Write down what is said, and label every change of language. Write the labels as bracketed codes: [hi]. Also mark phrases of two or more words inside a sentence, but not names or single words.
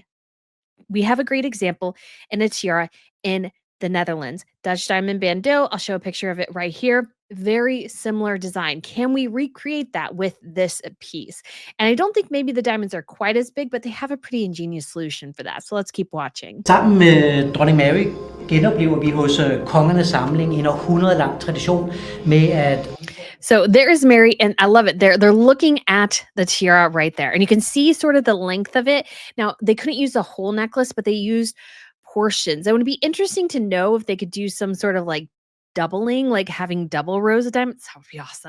[en] We have a great example in a tiara in the Netherlands. Dutch diamond Bandeau. I'll show a picture of it right here. Very similar design. Can we recreate that with this piece? And I don't think maybe the diamonds are quite as big, but they have a pretty ingenious solution for that. So let's keep watching. [da] Sammen med dronning Mary genoplever vi hos Kongernes Samling en århundrede-lang tradition med at. [en] So there's Mary, and I love it. They're looking at the tiara right there, and you can see sort of the length of it. Now they couldn't use the whole necklace, but they used portions. It would be interesting to know if they could do some sort of like doubling, like having double rows of diamonds. That would be awesome.